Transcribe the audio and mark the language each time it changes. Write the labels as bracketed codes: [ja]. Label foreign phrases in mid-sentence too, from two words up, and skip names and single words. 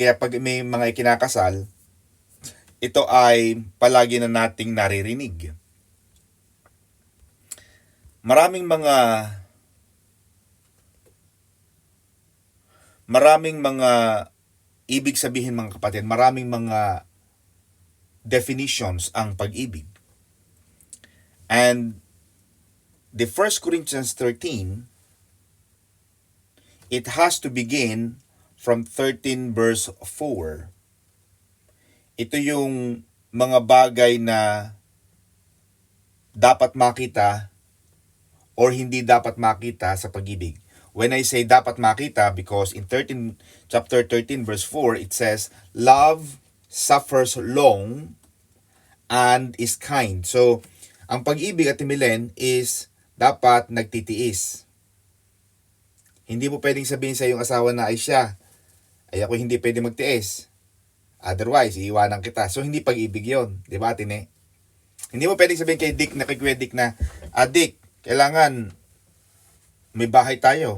[tl] Kaya pag may mga ikinakasal, ito ay palagi na nating naririnig. Maraming mga ibig sabihin mga kapatid, maraming mga definitions ang pag-ibig. [en] And the 1 Corinthians 13, it has to begin from 13 verse 4. [tl] Ito yung mga bagay na dapat makita or hindi dapat makita sa pag-ibig. [en] When I say [tl] dapat makita, [en] because in chapter 13 verse 4, it says, love suffers long and is kind. So, [tl] ang pag-ibig at timilen is dapat nagtitiis. Hindi mo pwedeng sabihin sa iyong asawa na ay siya, ay ako hindi pwede magtiis. Otherwise, iiwanan kita. So, hindi pag-ibig yon, di ba, Tine? Hindi mo pwedeng sabihin kay Dick na, kay Kuya Dick na, Dick, kailangan may bahay tayo.